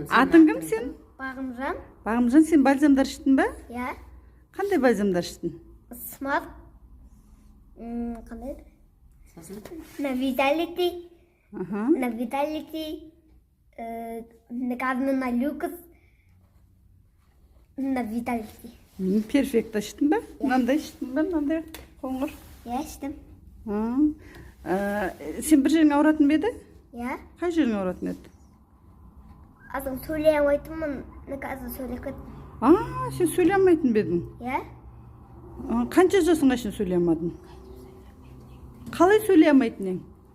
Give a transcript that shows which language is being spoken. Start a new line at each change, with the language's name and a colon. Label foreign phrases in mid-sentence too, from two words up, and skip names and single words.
Kazakh: Атың кім сен? Бағымжан. Бағымжан, сен бальзамдар іштің ба? Иә. Қандай бальзамдар іштің? Smart. Қандай? На Vitality. На Vitality. На Люкс. На Vitality. Перфект іштің ба? Мынандай іштің ба? Мынандай қоңыр. Иә, іштім. Сен бір жерің ауыратын ба еді? Иә. Қай жерің ауыратын еді? Азым сөйлей алмайтынмын. Қазір сөйлеп кеттім. Сен сөйлей алмайтын ба едің? Иә. Қанша жасыңға шейін сөйлей алмадың? Қалай сөйлей алмайтын ең?